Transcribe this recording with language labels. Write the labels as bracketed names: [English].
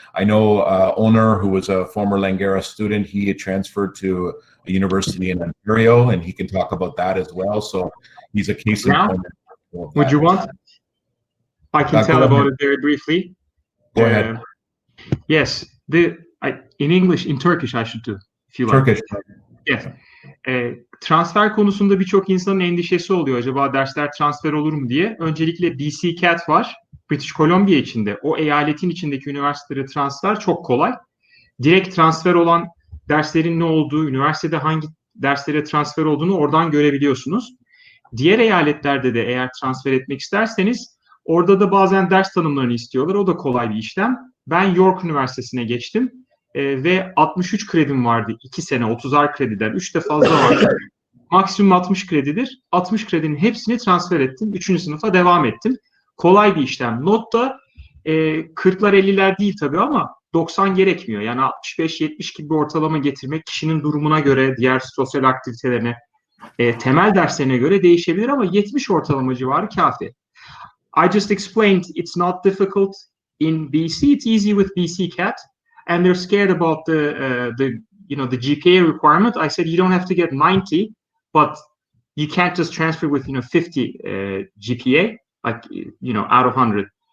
[English] I know owner who was a former Langara student. He had transferred to a university in Ontario, and he can talk about that as well. So he's a case in point. Would you want? I can tell about it very briefly. Go ahead. Yes, in English, in Turkish I should do, if you like. Turkish. Yes. [Turkish] Transfer konusunda birçok insanın endişesi oluyor. Acaba dersler transfer olur mu diye. Öncelikle BC CAT var. British Columbia içinde. O eyaletin içindeki üniversitelere transfer çok kolay. Direkt transfer olan derslerin ne olduğu, üniversitede hangi derslere transfer olduğunu oradan görebiliyorsunuz. Diğer eyaletlerde de eğer transfer etmek isterseniz orada da bazen ders tanımlarını istiyorlar. O da kolay bir işlem. Ben York Üniversitesi'ne geçtim ve 63 kredim vardı. 2 sene 30'ar krediden. 3 de fazla vardı. Maksimum 60 kredidir. 60 kredinin hepsini transfer ettim. 3. sınıfa devam ettim. Kolay bir işlem. Not da 40'lar 50'ler değil tabii ama 90 gerekmiyor. Yani 65-70 gibi bir ortalama getirmek kişinin durumuna göre, diğer sosyal aktivitelerine, temel derslerine göre değişebilir ama 70 ortalama civarı kafi. [English] I just explained it's not difficult in BC. It's easy with BC CAT, and they're scared about the GPA requirement. I said you don't have to get 90, but you can't just transfer with 50 GPA, like out of 100.